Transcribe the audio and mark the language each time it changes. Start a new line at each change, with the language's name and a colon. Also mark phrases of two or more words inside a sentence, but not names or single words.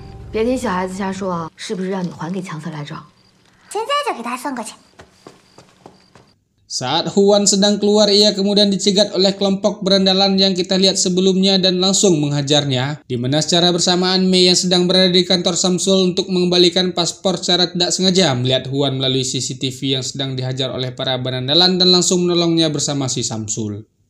Chinese: 别听小孩子瞎说啊！是不是让你还给强色来着？现在就给他送过去。
Indonesian: Saat Huan sedang keluar, ia kemudian dicegat oleh kelompok berandalan yang kita lihat sebelumnya dan langsung menghajarnya, di mana secara bersamaan Mei yang sedang berada di kantor Samsul untuk mengembalikan paspor secara tidak sengaja melihat Huan melalui CCTV yang sedang dihajar oleh para berandalan dan langsung menolongnya bersama si Samsul.